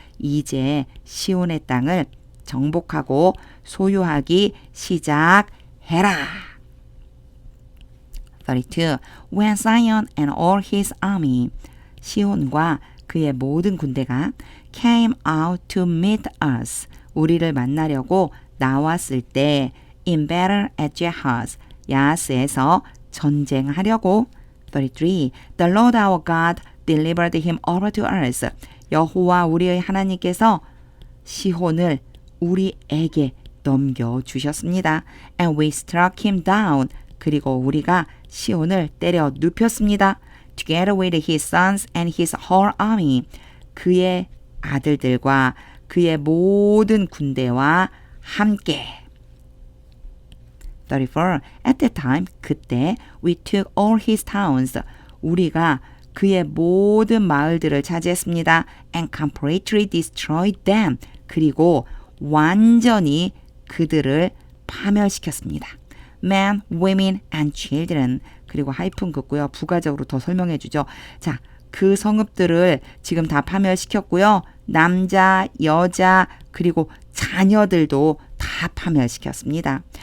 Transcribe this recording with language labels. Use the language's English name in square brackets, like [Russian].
[Korean] 이제 시온의 땅을 정복하고 소유하기 시작해라. 32. [English] When Zion and all his army. [Korean] 시온과 그의 모든 군대가 [English] came out to meet us. [Korean] 우리를 만나려고 나왔을 때 [English] in battle at Jahaz. [Korean] 야스에서 전쟁하려고. 33. [English] The Lord our God delivered him over to us. [Korean] 여호와 우리의 하나님께서 시혼을 우리에게 넘겨주셨습니다. [English] And we struck him down. [Korean] 그리고 우리가 시혼을 때려 눕혔습니다. [English] Together with his sons and his whole army. [Korean] 그의 아들들과 그의 모든 군대와 함께. 34. [English] At that time, [Korean] 그때 [English] we took all his towns. [Korean] 우리가 그의 모든 마을들을 차지했습니다. [English] And completely destroyed them. [Korean] 그리고 완전히 그들을 파멸시켰습니다. [English] Men, women and children. [Korean] 그리고 하이픈 긋고요. 부가적으로 더 설명해 주죠. 자, 그 성읍들을 지금 다 파멸시켰고요. 남자, 여자, 그리고 자녀들도 다 파멸시켰습니다.